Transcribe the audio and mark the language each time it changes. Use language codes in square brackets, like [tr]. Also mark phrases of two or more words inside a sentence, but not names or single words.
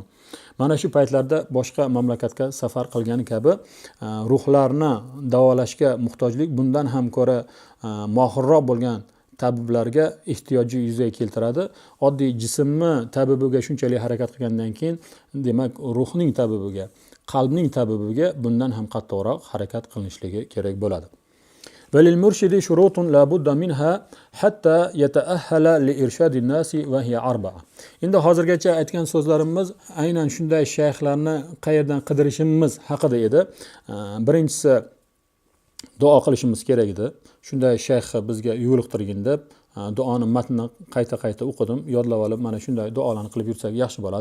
[uz] Mana shu paytlarda boshqa mamlakatga safar qilgani kabi ruhlarni davolashga muhtojlik bundan ham ko'ra mohirroq bo'lgan tabiblarga ehtiyoji yuzaga keltiradi. Oddiy jismni tabibiga shunchalik harakat qilgandan keyin, demak, ruhning tabibiga, qalbning tabibiga bundan ham qattiqroq harakat qilinishligi kerak bo'ladi. [ar] وللمرشد شروط لا بد منها حتى يتأهل لإرشاد الناس وهي أربعة. [uz] Endi hozirgacha aytgan so'zlarimiz aynan shunday shayxlarni qayerdan qidirishimiz haqida edi. Birinchisi duo qilishimiz kerak edi. Shunday shayx bizga yo'liqtirgin deb duoni matnini qayta o'qidim, yodlab olib, mana shunday duolarni qilib yursak yaxshi bo'ladi.